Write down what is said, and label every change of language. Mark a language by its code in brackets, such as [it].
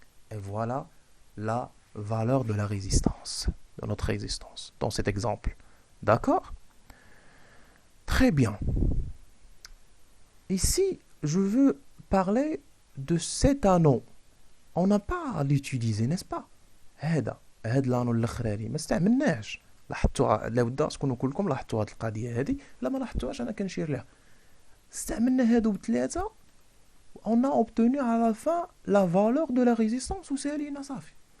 [fr] Et voilà la valeur de la résistance, de notre résistance, dans cet exemple. D'accord? Très bien. Ici, je veux parler de cet anneau. On n'a pas à l'utiliser, n'est-ce pas? [ar] هذا الانو الاخراني ما استعملناش. لاحظتوا لابد شكون نقول لكم لاحظتوا هذه القضيه هذه؟ لا ما لاحظتوهاش انا كنشير لها. استعملنا هادو بثلاثه. [fr] On a obtenu à la fin la valeur de la résistance [ar] وسالينا صافي.